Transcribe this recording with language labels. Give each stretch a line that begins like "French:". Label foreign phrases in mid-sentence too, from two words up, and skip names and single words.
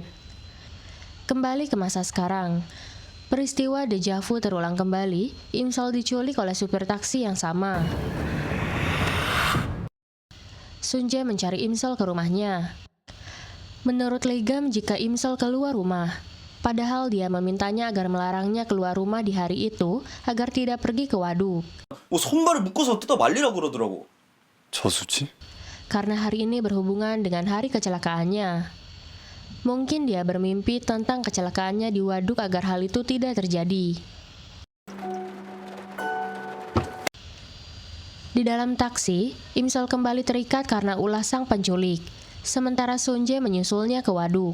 Indonesian: Kembali ke masa sekarang. Peristiwa deja vu terulang kembali, Imsol diculik oleh supir taksi yang sama. Sunjae mencari Imsol ke rumahnya. Menurut legam jika Imsol keluar rumah, padahal dia memintanya agar melarangnya keluar rumah di hari itu agar tidak pergi ke waduk.
Korean: 뭐 손발을 묶어서 뜯어 말리라고 그러더라고. 저수지?
Indonesian: Karena hari ini berhubungan dengan hari kecelakaannya. Mungkin dia bermimpi tentang kecelakaannya di waduk agar hal itu tidak terjadi. Di dalam taksi, Imsol kembali terikat karena ulah sang penculik, sementara Sunjae menyusulnya ke waduk.